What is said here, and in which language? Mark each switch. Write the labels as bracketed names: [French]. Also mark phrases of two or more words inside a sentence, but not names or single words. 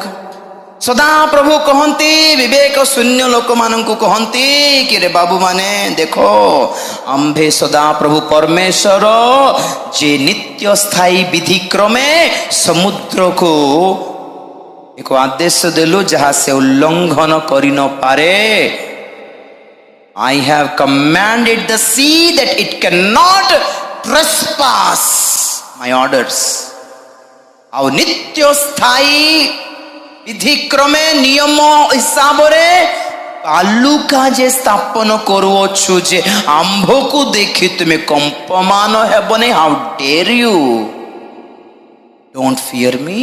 [Odia] ସଦା ପ୍ରଭୁ କହନ୍ତି, ବିବେକ ଶୂନ୍ୟ ଲୋକମାନଙ୍କୁ କହନ୍ତି କି ରେ ବାବୁ ମାନେ ଦେଖ, ଆମ୍ଭେ ସଦା ପ୍ରଭୁ ପରମେଶ୍ୱର ଯେ ନିତ୍ୟ ସ୍ଥାୟୀ ବିଧି କ୍ରମେ ସମୁଦ୍ରକୁ ଏକ ଆଦେଶ ଦେଲୁ ଯାହା ସେ ଉଲ୍ଲଂଘନ କରି ନ ପାରେ। [English] I have commanded the sea that it cannot trespass my orders। [Odia] ଆଉ ନିତ୍ୟ ସ୍ଥାୟୀ ବିଧିକ୍ରମେ ନିୟମ ହିସାବରେ ବାଲୁକା ଯେ ସ୍ଥାପନ କରୁଅଛୁ ଯେ ଆମ୍ଭକୁ ଦେଖି ତୁମେ କମ୍ପମାନ ହେବନି। [English] how dare you, don't fear me.